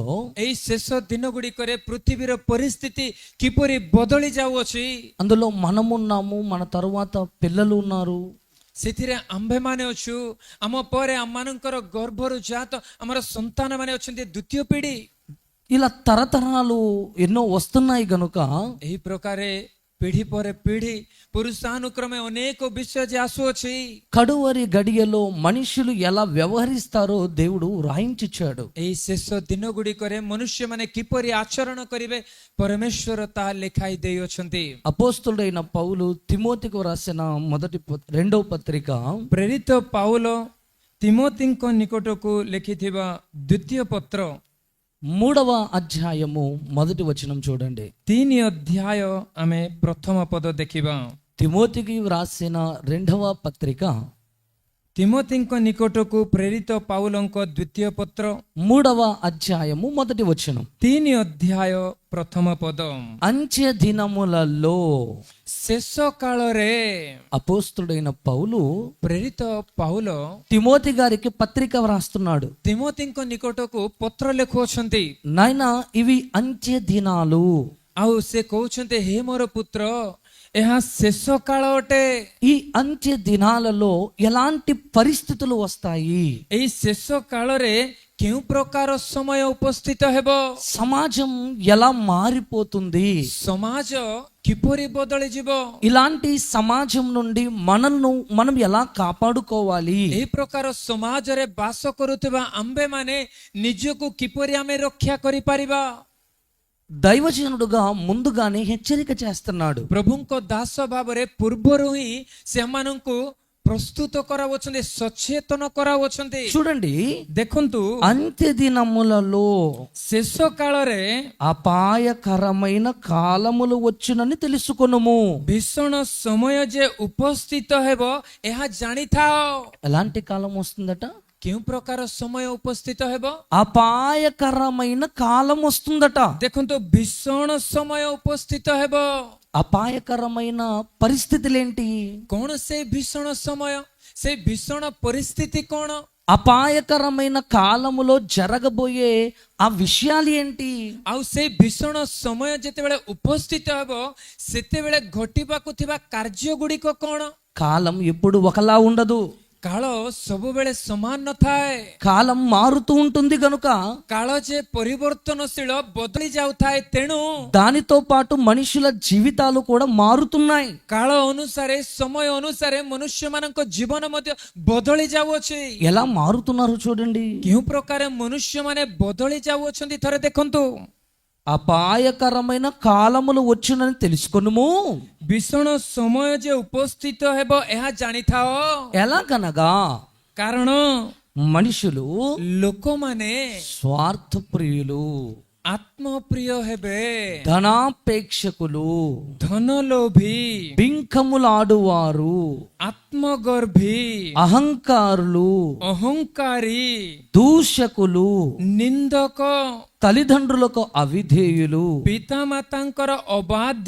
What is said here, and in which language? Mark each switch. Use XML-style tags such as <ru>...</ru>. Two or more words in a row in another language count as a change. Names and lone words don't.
<or>ଏହି ଶେଷ ଦିନ ଗୁଡ଼ିକରେ ପୃଥିବୀର ପରିସ୍ଥିତି କିପରି ବଦଳି ଯାଉଅଛି,</or> <te>అందులో మనమున్నాము, మన తరువాత పిల్లలు ఉన్నారు,</te> <or>ସେଥିରେ ଆମ୍ଭେମାନେ ଅଛୁ, ଆମ ପରେ ଆମମାନଙ୍କର ଗର୍ଭରୁ ଜାତ ଆମର ସନ୍ତାନମାନେ ଅଛନ୍ତି, ଦ୍ୱିତୀୟ ପିଢ଼ି।</or> <te>ఇలా తరతరాలు ఎన్నో వస్తున్నాయి గనుక</te> <or>ଏହି ପ୍ରକାରେ ପିଢ଼ି ପରେ ପିଢ଼ି పురుషానుక్రమే ଅନେକ ବିଷୟ ଯେ ଆସୁଅଛି,</or> <te>కడువరి గడియలో మనుషులు ఎలా వ్యవహరిస్తారో దేవుడు రాయించాడు.</te> <or>ଏହି శେଷ ଦିନ ଗୁଡ଼ିକରେ ମନୁଷ୍ୟମାନେ କିପରି ଆଚରଣ କରିବେ, ପରମେଶ୍ୱର ତାହା ଲେଖାଇ ଦେଇଅଛନ୍ତି।</or> <te>అపోస్తుడైన పౌలు తిమోతికు రాసిన రెండవ పత్రిక</te> <or>ପ୍ରେରିତ ପାଉଲ ତିମୋତିଙ୍କ ନିକଟକୁ ଲେଖିଥିବା ଦ୍ୱିତୀୟ ପତ୍ର</or> <te>3వ అధ్యాయము మొదటి వచనం చూడండి.</te> <or>3 ଅଧ୍ୟାୟ ଆମେ ପ୍ରଥମ ପଦ ଦେଖିବା.</or> <te>తిమోతికి వ్రాసిన 2వ పత్రిక</te> <or>ତିମୋଥୀଙ୍କ ନିକଟକୁ ପ୍ରେରିତ ପାଉଲଙ୍କ ଦ୍ୱିତୀୟ ପତ୍ର</or> <te>3వ అధ్యాయము మొదటి వచనం.</te> <or>3 ଅଧ୍ୟାୟ ପ୍ରଥମ ପଦ.</or> <te>అంత్య దినములలో</te> <or>ଶେଷ କାଳରେ</or> <te>అపోస్తుడైన పౌలు</te> <or>ପ୍ରେରିତ ପାଉଲ</or> <te>తిమోతి గారికి పత్రిక వ్రాస్తున్నాడు.</te> <or>ତିମୋଥୀଙ୍କ ନିକଟକୁ ପତ୍ର ଲେଖୁଅଛନ୍ତି.</or> <te>నాయనా ఇవి అంత్య దినాలు.</te> <or>ଆଉ ସେ କହୁଛନ୍ତି, ହେ ମୋର ପୁତ୍ର, ଏହା ଶେଷ କାଳ ଅଟେ.</or> <te>ఈ అంత్య దినాలలో ఎలాంటి పరిస్థితులు వస్తాయి?</te> <or>ଏଇ ଶେଷ କାଳରେ କେଉଁ ପ୍ରକାର ସମୟ ଉପସ୍ଥିତ ହେବ?</or> <te>సమాజం ఎలా మారిపోతుంది?</te> <or>ସମାଜ କିପରି ବଦଳିଯିବ?</or> <te>ఇలాంటి సమాజం నుండి మనల్ని మనం ఎలా కాపాడుకోవాలి?</te> <or>ଏହି ପ୍ରକାର ସମାଜରେ ବାସ କରୁଥିବା ଆମ୍ଭେମାନେ ନିଜକୁ କିପରି ଆମେ ରକ୍ଷା କରିପାରିବା?</or> <te>దైవజనుడుగా ముందుగానే హెచ్చరిక చేస్తున్నాడు.</te> <or>ପ୍ରଭୁଙ୍କ ଦାସ ଭାବରେ ପୂର୍ବରୁ ହିଁ ସେମାନଙ୍କୁ ପ୍ରସ୍ତୁତ କରାଉଛନ୍ତି, ସଚେତନ କରାଉଛନ୍ତି.</or> <te>చూడండి,</te> <or>ଦେଖନ୍ତୁ,</or> <te>అంత్య దినములలో</te> <or>ଶେଷ କାଳରେ</or> <te>అపాయకరమైన కాలములు వచ్చునని తెలుసుకొనుము.</te> <or>ଭୀଷଣ ସମୟ ଯେ ଉପସ୍ଥିତ ହେବ ଏହା ଜାଣିଥାଅ.</or> <te>ఎలాంటి కాలం వస్తుందట?</te> <or>କେଉଁ ପ୍ରକାର ସମୟ ଉପସ୍ଥିତ ହେବ?</or> <te>అపాయకరమైన కాలం వస్తుందట.</te> <or>ଦେଖନ୍ତୁ, ଭୀଷଣ ସମୟ ଉପସ୍ଥିତ ହେବ.</or> <te>అపాయకరమైన పరిస్థితులేంటి?</te> <or>କଣ ସେ ଭୀଷଣ ସମୟ? ସେ ଭୀଷଣ ପରିସ୍ଥିତି କଣ?</or> <te>అపాయకరమైన కాలములో జరగబోయే ఆ విషయాలు ఏంటి?</te> <or>ଆଉ ସେଇ ଭୀଷଣ ସମୟ ଯେତେବେଳେ ଉପସ୍ଥିତ ହେବ ସେତେବେଳେ ଘଟିବାକୁ ଥିବା କାର୍ଯ୍ୟ ଗୁଡ଼ିକ କଣ?</or> <te>కాలం ఎప్పుడు ఒకలా ఉండదు.</te> <or>କାଳ ସବୁବେଳେ ସମାନ ନଥାଏ.</or> <te>కాలం మారుతూ ఉంటుంది గనుక</te> <or>କାଳ ଯେ ପରିବର୍ତ୍ତନଶୀଳ, ବଦଳି ଯାଉଥାଏ, ତେଣୁ</or> <te>దానితో పాటు మనుషుల జీవితాలు కూడా మారుతున్నాయి.</te> <or>କାଳ ଅନୁସାରେ, ସମୟ ଅନୁସାରେ ମନୁଷ୍ୟମାନଙ୍କ ଜୀବନ ମଧ୍ୟ ବଦଳି ଯାଉଅଛି.</or> <te>ఎలా మారుతున్నారు చూడండి.</te> <or>କେଉଁ ପ୍ରକାର ମନୁଷ୍ୟମାନେ ବଦଳି ଯାଉଅଛନ୍ତି ଥରେ ଦେଖନ୍ତୁ.</or> <te>అపాయకరమైన కాలములు వచ్చునని తెలుసుకొనుము.</te> <or>ଭୀଷଣ ସମୟ ଯେ ଉପସ୍ଥିତ ହେବ ଏହା ଜାଣିଥାଅ.</or> <te>ఎలాగనగా</te> <or>କାରଣ</or> <te>మనుషులు</te> <or>ଲୋକମାନେ</or> <te>స్వార్థప్రియులు,</te> <or>ଆତ୍ମପ୍ରିୟ ହେବେ,</or> <te>ధనాపేక్షకులు,</te> <or>ଧନଲୋଭୀ,</or> <te>బింకములాడువారు,</te> <or>ଆତ୍ମଗର୍ଭୀ,</or> <te>అహంకారులు,</te> <or>ଅହଙ୍କାରୀ,</or> <te>దూషకులు,</te> <or>ନିନ୍ଦକ,</or> <te>తల్లిదండ్రులకు అవిధేయులు,</te> <or>ପିତାମାତାଙ୍କର ଅବାଧ୍ୟ,</or>